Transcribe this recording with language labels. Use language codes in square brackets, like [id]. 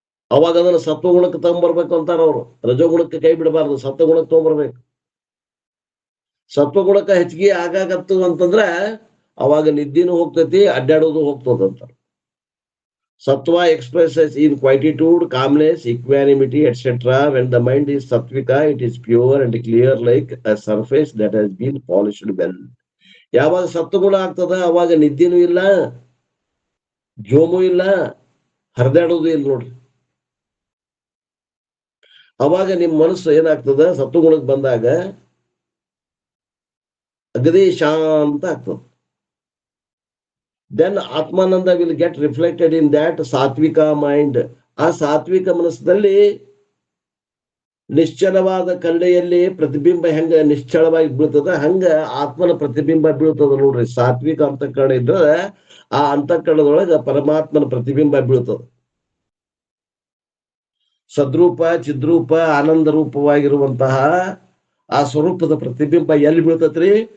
[kn] ಅವಾಗ ಅದನ್ನ ಸತ್ವಗುಣಕ್ಕೆ ತಗೊಂಡ್ಬರ್ಬೇಕು ಅಂತಾರ ಅವರು. ರಜೋಗುಣಕ್ಕೆ ಕೈ ಬಿಡಬಾರ್ದು, ಸತ್ವಗುಣಕ್ಕೆ ತಗೊಂಡ್ಬರ್ಬೇಕು. ಸತ್ವಗುಣಕ್ಕೆ ಹೆಚ್ಚಿಗೆ ಆಗಾಕತ್ತು ಅಂತಂದ್ರ ಅವಾಗ ನಿದ್ದಿನೂ ಹೋಗ್ತೈತಿ, ಅಡ್ಡಾಡೋದು ಹೋಗ್ತದಂತ. [en] Sattva expresses in quietude, calmness, equanimity, etc. When the mind is sattvika, it is pure and clear like a surface that has been polished well. [kn] ಯಾವಾಗ ಸತ್ವಗುಣ ಆಗ್ತದ ಅವಾಗ ನಿದ್ದಿನೂ ಇಲ್ಲ, ಜೋಮು ಇಲ್ಲ, ಹರಿದಾಡೋದು ಇಲ್ಲ ನೋಡ್ರಿ. ಅವಾಗ ನಿಮ್ ಮನಸ್ಸು ಏನಾಗ್ತದ, ಸತ್ವಗುಣಕ್ಕೆ ಬಂದಾಗ ಅಗದಿ ಶಾಂತ ಆಗ್ತದ. [en] Then Atmananda will get reflected in that sattvic mind. [kn] ಆ ಸಾತ್ವಿಕ ಮನಸ್ಸಿನಲ್ಲಿ ನಿಶ್ಚಲವಾದ ಕರಡಿಯಲ್ಲಿ ಪ್ರತಿಬಿಂಬ ಹೆಂಗ ನಿಶ್ಚಳವಾಗಿ ಬೀಳ್ತದ ಹಂಗ ಆತ್ಮನ ಪ್ರತಿಬಿಂಬ ಬೀಳ್ತದ ನೋಡ್ರಿ. ಸಾತ್ವಿಕ ಅಂತಃಕರಣ ಇದ್ರೆ ಆ ಅಂತಃಕರಣದೊಳಗ ಪರಮಾತ್ಮನ ಪ್ರತಿಬಿಂಬ ಬೀಳ್ತದ. ಸದ್ರೂಪ ಚಿದ್ರೂಪ ಆನಂದ ರೂಪವಾಗಿರುವಂತಹ ಆ ಸ್ವರೂಪದ ಪ್ರತಿಬಿಂಬ ಎಲ್ಲಿ ಬೀಳ್ತತ್ರಿ?